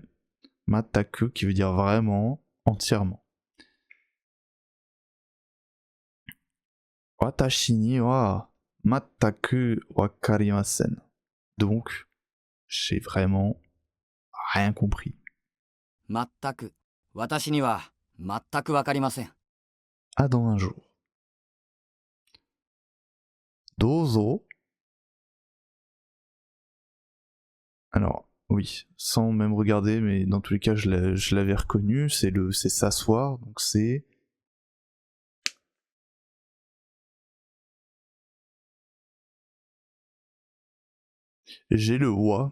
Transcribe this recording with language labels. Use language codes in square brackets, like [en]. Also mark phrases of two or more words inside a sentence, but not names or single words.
[fr] Mataku qui veut dire vraiment, entièrement. [ja] 私には全くわかりません. [fr] Donc, j'ai vraiment rien compris. [ja] 全く、私には全くわかりません。 [fr] À dans un jour. Dozo. Alors, oui, sans même regarder, mais dans tous les cas, je l'avais reconnu. C'est s'asseoir, donc c'est. J'ai le wa.